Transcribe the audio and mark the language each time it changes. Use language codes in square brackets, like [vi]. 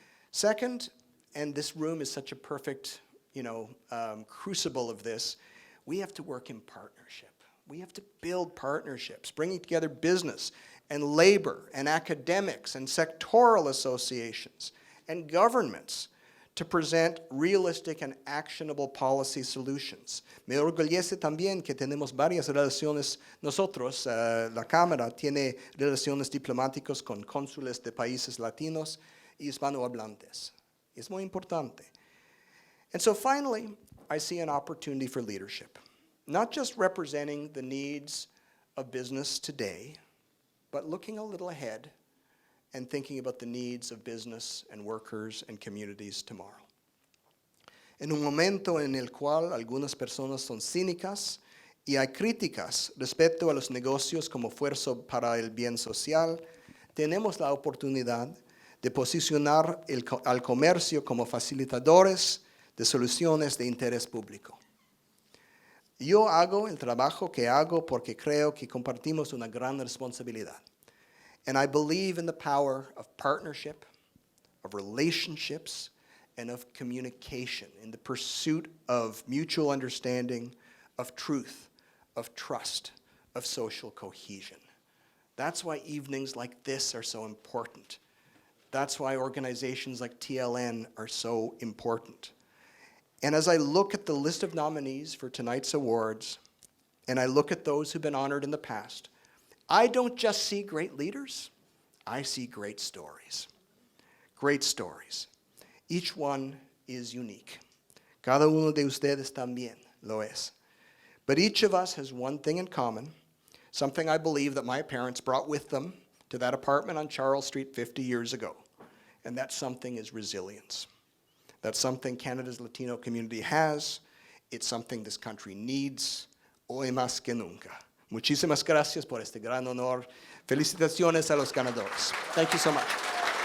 [en] Second, and this room is such a perfect, crucible of this, we have to work in partnership. We have to build partnerships, bringing together business and labor and academics and sectoral associations and governments to present realistic and actionable policy solutions. [es] Me orgullece también que tenemos varias relaciones, nosotros, la Cámara tiene relaciones diplomáticas con cónsules de países latinos y hispanohablantes. Es muy importante. [en] And so finally, I see an opportunity for leadership, not just representing the needs of business today, but looking a little ahead and thinking about the needs of business and workers and communities tomorrow. [es] En un momento en el cual algunas personas son cínicas y hay críticas respecto a los negocios como fuerza para el bien social, tenemos la oportunidad de posicionar al comercio como facilitadores de soluciones de interés público. Yo hago el trabajo que hago porque creo que compartimos una gran responsabilidad. [en] And I believe in the power of partnership, of relationships, and of communication, in the pursuit of mutual understanding, of truth, of trust, of social cohesion. That's why evenings like this are so important. That's why organizations like TLN are so important. And as I look at the list of nominees for tonight's awards, and I look at those who've been honored in the past, I don't just see great leaders, I see great stories. Great stories. Each one is unique. [es] Cada uno de ustedes también lo es. [en] But each of us has one thing in common, something I believe that my parents brought with them to that apartment on Charles Street 50 years ago. And that something is resilience. That's something Canada's Latino community has. It's something this country needs, [es] hoy más que nunca. Muchísimas gracias por este gran honor. Felicitaciones a los ganadores. [en] Thank you so much.